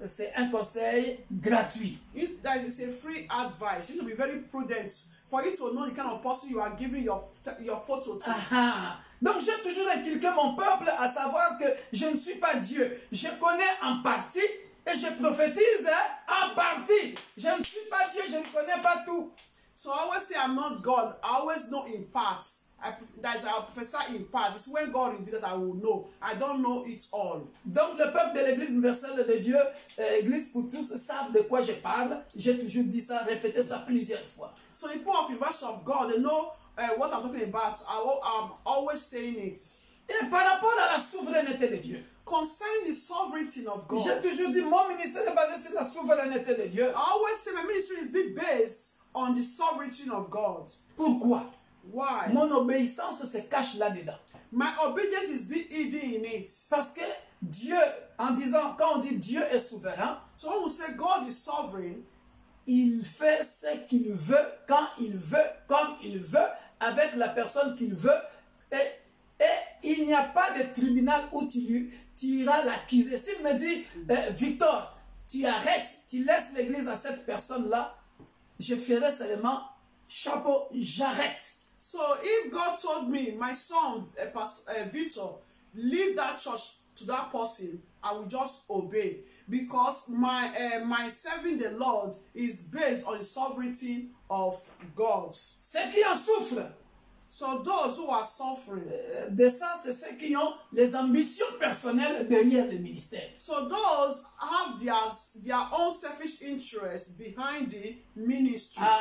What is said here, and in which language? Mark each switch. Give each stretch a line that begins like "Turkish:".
French: C'est un conseil gratuit.
English: That is a free advice. You need to be very prudent for you to know the kind of person you are giving your photo to.
French: Donc j'ai toujours inculqué mon peuple à savoir que je ne suis pas Dieu. Je connais en partie et je prophétise en partie. Je ne suis pas Dieu, je ne connais pas tout.
English: So I always say I'm not God. I always know in parts. I prophesy in parts. It's when God reveals that I will know. I don't know it all.
French: Donc le peuple de l'église universelle de Dieu, église pour tous, savent de quoi je parle. J'ai toujours dit ça, répété ça plusieurs fois.
English: So the people of the verse of God, they know what I'm talking about. I'm always saying it.
French: Et par rapport à la souveraineté de Dieu,
English: concerning the sovereignty of God,
French: j'ai toujours dit mon ministère est basé sur la souveraineté de Dieu.
English: I always say my ministry is based on the sovereignty of God.
French: Pourquoi?
English: Why?
French: Mon obéissance se cache là-dedans.
English: My obedience is hidden in it.
French: Parce que Dieu, en disant, quand on dit Dieu est souverain,
English: So when we say God is sovereign,
French: il fait ce qu'il veut, quand il veut, comme il veut, avec la personne qu'il veut. Et il n'y a pas de tribunal où tu iras l'accuser. S'il me dit, Victor, tu arrêtes, tu laisses l'église à cette personne-là, je ferai seulement chapeau, j'arrête.
English: So if God told me, my son, Victor, leave that church to that person, I will just obey. Because my serving the Lord is based on the sovereignty of God.
French: Ceux qui en souffrent
English: So those who are suffering,
French: de ça, c'est ceux qui ont les ambitions personnelles derrière le ministère.
English: so those have their own selfish interests behind the ministry.